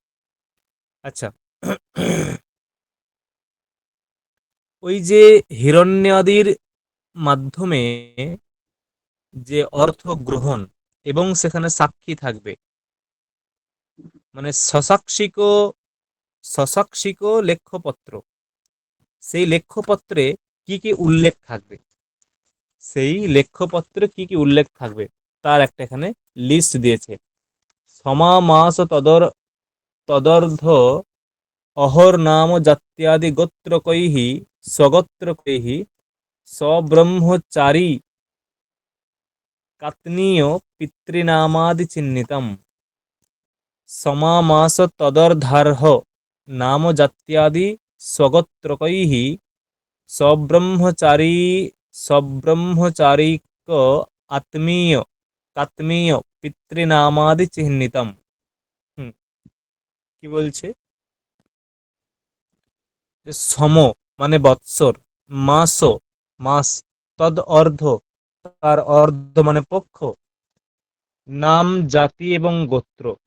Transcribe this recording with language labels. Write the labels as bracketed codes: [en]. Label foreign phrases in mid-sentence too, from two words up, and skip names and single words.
[bn] আচ্ছা, ওই যে হিরণ্যাদির মাধ্যমে যে অর্থ গ্রহণ এবং সেখানে সাক্ষী থাকবে, মানে সসাক্ষিক, সসাক্ষিক লেখ্যপত্র, সেই লেখ্যপত্রে কি কি উল্লেখ থাকবে, সেই লেখ্যপত্রে কি কি উল্লেখ থাকবে তার একটা এখানে লিস্ট দিয়েছে। [sa] সমামাস তদর্ধ অহর নাম জাত্যাদি গোত্রকৈঃ স্বগোত্রকৈঃ সব্রহ্মচারী কাত্নীয় পিতৃনামাদি চিহ্নিতম। সমামাস তদর্ধার্হ নাম জাত্যাদি স্বগোত্রকৈঃ সব্রহ্মচারী, সব্রহ্মচারিক আত্মীয় কাত্মীয় পিতৃনামাদি চিহ্নিতম। [bn] হুম, কি বলছে, যে সম মানে বৎসর, মাস মাস, [sa] তদ অর্ধ [bn] তার অর্ধ মানে পক্ষ, নাম জাতি এবং গোত্র,